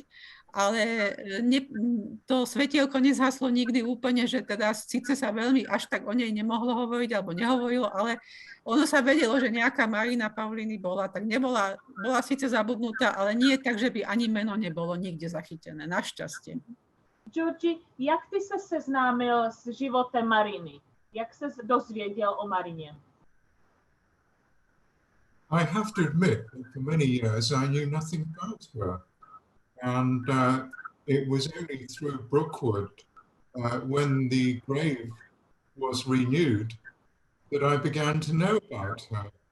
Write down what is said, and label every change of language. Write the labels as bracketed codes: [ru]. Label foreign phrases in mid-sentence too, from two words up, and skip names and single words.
[sk] Ale to svetielko nezhaslo nikdy úplne, že teda síce sa veľmi až tak o nej nemohlo hovoriť alebo nehovorilo, ale ono sa vedelo, že nejaká Marina Pauliny bola, tak bola síce zabudnutá, ale nie tak, že by ani meno nebolo nikde zachytené, našťastie. [cs] Georgi, jak ty se seznámil s životem Mariny? Jak se dozvěděl o Marině? [en] I have to admit that for many years I knew nothing about her. And it was only through Brookwood, when the grave was renewed, that I began to know about her.